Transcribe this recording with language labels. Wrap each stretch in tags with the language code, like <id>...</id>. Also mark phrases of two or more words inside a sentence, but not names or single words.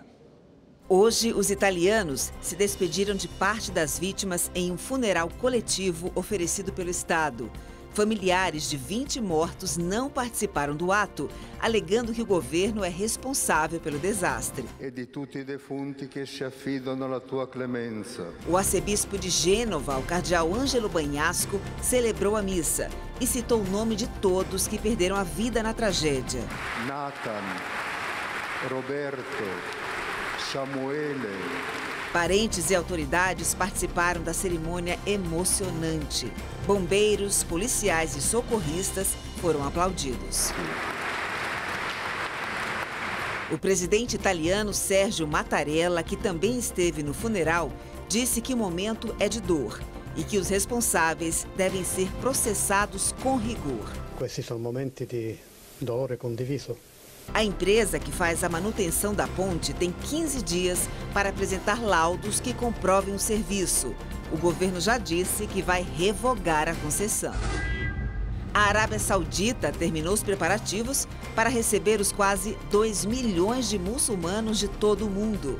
<pt>Hoje, os italianos se despediram de parte das vítimas em um funeral coletivo oferecido pelo Estado. Familiares de 20 mortos não participaram do ato, alegando que o governo é responsável pelo desastre.</pt> <it>E de tutti i defunti che si affidano alla tua clemenza.</it> <pt>O arcebispo de Gênova, o cardeal Ângelo Bagnasco, celebrou a missa e citou o nome de todos que perderam a vida na tragédia. Nathan, Roberto, Samuele. Parentes e autoridades participaram da cerimônia emocionante. Bombeiros, policiais e socorristas foram aplaudidos. O presidente italiano Sergio Mattarella, que também esteve no funeral, disse que o momento é de dor e que os responsáveis devem ser processados com rigor.</pt> <it>Questi sono momenti di dolore condiviso.</it> <pt>A empresa que faz a manutenção da ponte tem 15 dias para apresentar laudos que comprovem o serviço. O governo já disse que vai revogar a concessão. A Arábia Saudita terminou os preparativos para receber os quase 2 milhões de muçulmanos de todo o mundo.</pt>